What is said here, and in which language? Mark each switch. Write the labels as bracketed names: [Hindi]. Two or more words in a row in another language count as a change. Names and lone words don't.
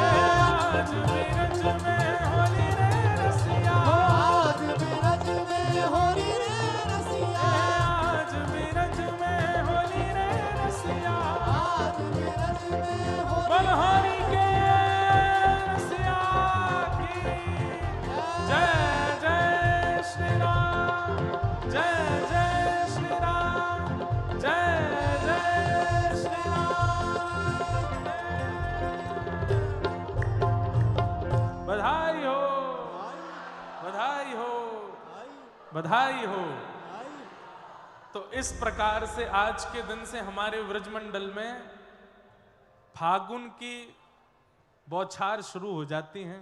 [Hindi] आज बिरज में होली रे रसिया, आज बिरज में होली रे रसिया, आज बिरज में होली रे रसिया, आज बिरज में होली के रसिया की जय जय श्री राम, जय जय श्री राम, जय जय श्री राम। बधाई हो, बधाई हो, बधाई हो। तो इस प्रकार से आज के दिन से हमारे व्रजमंडल में फागुन की बौछार शुरू हो जाती हैं।